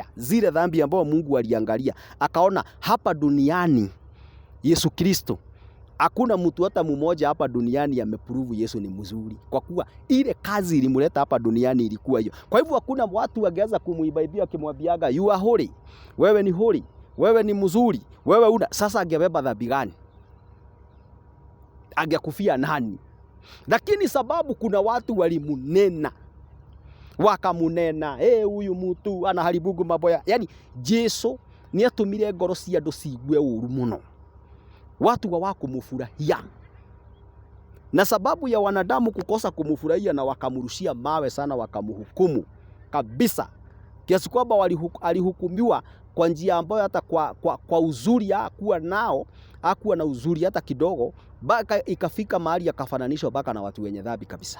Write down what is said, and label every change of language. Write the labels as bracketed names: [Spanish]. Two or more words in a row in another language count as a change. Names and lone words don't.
[Swahili] Zile dhambi ambao Mungu aliangalia, akaona hapa duniani Yesu Kristo, hakuna mtu hata mmoja hapa duniani ameprove Yesu ni mzuri. Kwa kuwa ile kazi ilimuleta hapa duniani ilikuwa hiyo. Kwa hivyo hakuna watu wangeweza kumuibaibia wakimwambiaga [English] you are holy, [Swahili] wewe ni holy, wewe ni mzuri, wewe sasa angebeba dhambi gani? Angekufia nani? Lakini sababu kuna watu walimunena, wakamunena, huyu mtu anaharibu mambo ya. [Kikuyu] Yani Yesu ni atumire ngoro cia andu ciigue uru muno. [Swahili] Watu hawakumfurahia. Na sababu ya wanadamu kukosa kumfurahia na wakamurushia mawe sana, wakamhukumu kabisa. Kiasi kwamba alihukumiwa kwa njia ambayo hata kwa uzuri hakuwa nao, hakuwa na uzuri hata kidogo, baka ikafika mahali akafananishwa baka na watu wenye dhambi kabisa.